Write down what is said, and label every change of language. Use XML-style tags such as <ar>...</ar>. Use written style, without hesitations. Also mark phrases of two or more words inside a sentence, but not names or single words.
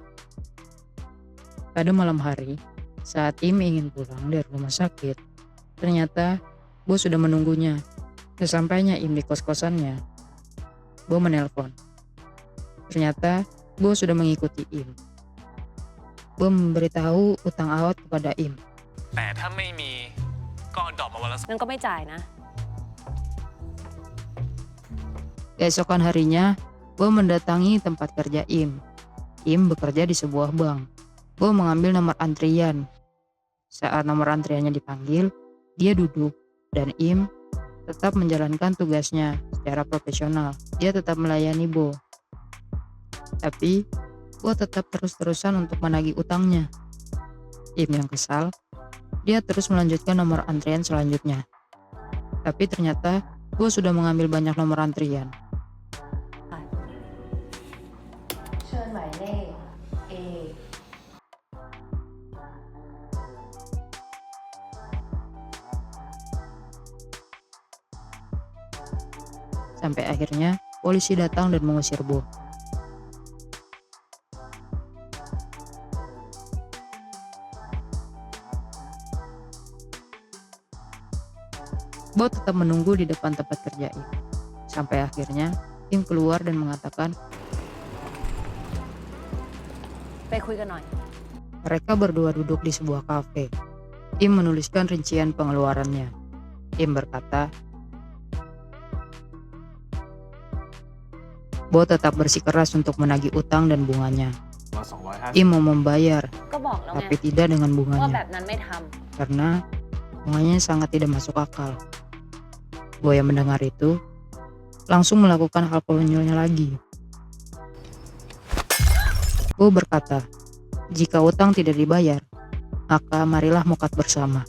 <id>Pada malam hari, saat Im ingin pulang dari rumah sakit, ternyata Bo sudah menunggunya. Sesampainya Im di kos-kosannya, Bo menelpon. Ternyata Bo sudah mengikuti Im. Bo memberitahu utang Aot kepada Im.</id> <th>แต่ถ้าไม่มีก็เอาดอกมาวันละ งั้นก็ไม่จ่ายนะ</th> <id>Keesokan harinya, Bo mendatangi tempat kerja Im. Im bekerja di sebuah bank. Bo mengambil nomor antrian. Saat nomor antriannya dipanggil, dia duduk dan Im tetap menjalankan tugasnya secara profesional. Dia tetap melayani Bo. Tapi Bo tetap terus-terusan untuk menagih utangnya. Im yang kesal, dia terus melanjutkan nomor antrian selanjutnya. Tapi ternyata Bo sudah mengambil banyak nomor antrian.</id> <th>เชิญหมายเลข A</th> <id>Sampai akhirnya polisi datang dan mengusir Bo. Bo tetap menunggu di depan tempat kerja Im. Sampai akhirnya Im keluar dan mengatakan</id> <th>ไปคุยกันหน่อย</th> <id>mereka berdua duduk di sebuah kafe. Im menuliskan rincian pengeluarannya. Im berkata, Bo tetap bersikeras untuk menagih utang dan bunganya.</id> <th>มา250</th> <id>Im mau membayar,</id> <th>ก็บอกแล้วไง</th> <id>tapi tidak dengan</id> <th>ว่าแบ</th> <id>bunganya,</id> <th>บนั้นไม่ท</th> <id>karena bunganya sangat tidak masuk akal. Bo yang mendengar itu langsung melakukan hal konyolnya lagi. Bo berkata, jika utang tidak dibayar, maka marilah mokat bersama.</id>